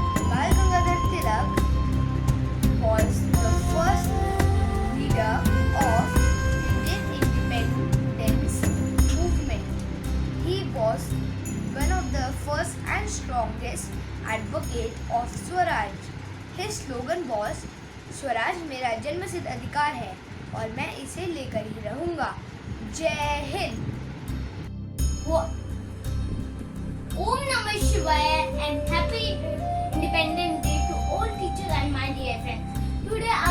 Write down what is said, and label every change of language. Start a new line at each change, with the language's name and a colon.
English: Bal Gangadhar Tilak was the first leader of Indian independence movement. He was one of the first and strongest advocate of Swaraj. His slogan was
Hindi: "Swaraj मेरा जन्मसिद्ध अधिकार है और मैं इसे लेकर ही रहूंगा." जय Hind.
English: Om Namah Shivaya and happy Independence Day to all teachers and my dear friends. Today